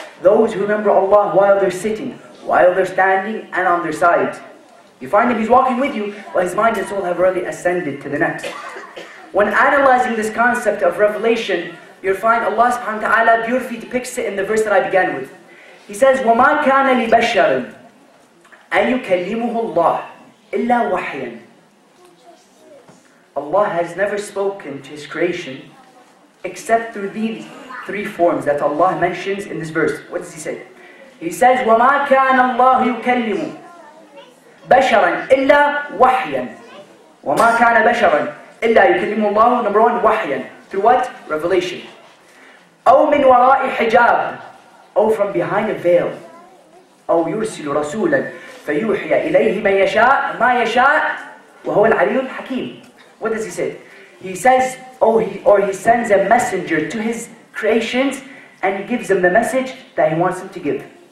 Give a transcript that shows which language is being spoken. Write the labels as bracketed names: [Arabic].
[English] Those who remember Allah while they're sitting, while they're standing, and on their side. You find him, he's walking with you, but his mind and soul have already ascended to the next. When analyzing this concept of revelation, you'll find Allah subhanahu wa ta'ala beautifully depicts it in the verse that I began with. He says, [Arabic] وَمَا كَانَ لِبَشَرٍ أَن يُكَلِّمُهُ اللَّهُ إِلَّا وَحْيًا. [English] Allah has never spoken to His creation except through these three forms that Allah mentions in this verse. What does He say? He says, [Arabic] وَمَا كَانَ اللَّهُ يُكَلِّمُ بَشَرًا إِلَّا وَحْيًا. وَمَا كَانَ بَشَرًا إِلَّا يُكَلِّمُ اللَّهُ, [English] number one, [Arabic] وَحْيًا. [English] Through what? Revelation. [Arabic] أَوْ مِنْ وَرَاءِ حِجَابٍ, [English] or from behind a veil. [Arabic] أَوْ يُرْسِلُ رَسُولًا فَيُوحِيَ إِلَيْهِ مَنْ يَشَاءُ مَا يَشَاءُ وَهُوَ الْعَلِيُّ الْحَكِيمُ. [English] What does He say? He says, or he sends a messenger to His creations and He gives them the message that He wants them to give.